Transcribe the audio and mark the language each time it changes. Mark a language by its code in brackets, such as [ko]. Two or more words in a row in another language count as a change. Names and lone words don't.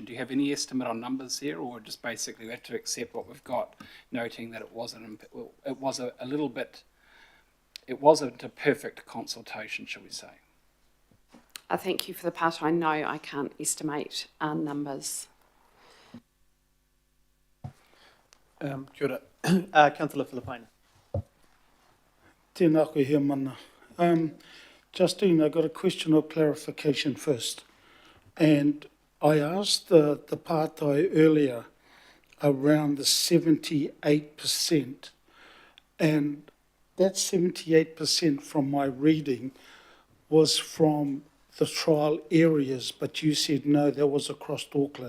[en] Do you have any estimate on numbers there, or just basically we have to accept what we've got, noting that it wasn't a perfect consultation, shall we say? I thank you for the part. I know I can't estimate numbers. [mi] Kia ora. [en] Councillor Filipaina. [mi] Tēnā koe hea mana. [en] Justine, I got a question of clarification first. And I asked the pātai earlier around the 78%. And that 78% from my reading was from the trial areas, but you said no, that was across Auckland.